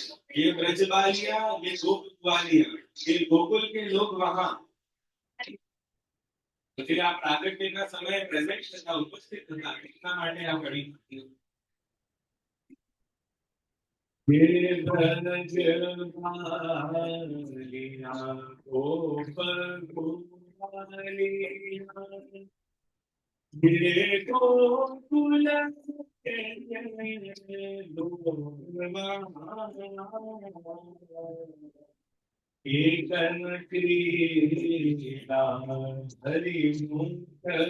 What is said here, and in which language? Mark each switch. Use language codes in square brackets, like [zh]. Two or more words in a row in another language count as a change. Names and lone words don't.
[hi] ए ब्रजबालिया, ए गोपवालिया, ए गोकुल के लोक वहां. [gu] એટલે આ પ્રાગટ્યના સમયે પ્રેઝન્ટ હતા, ઉપસ્થિત હતા, એટલા માટે આ કડી ये [hi] ब्रजबालिया गोपल गोपालिया, ये गोकुल के एकन क्रीड़ा हरि मुख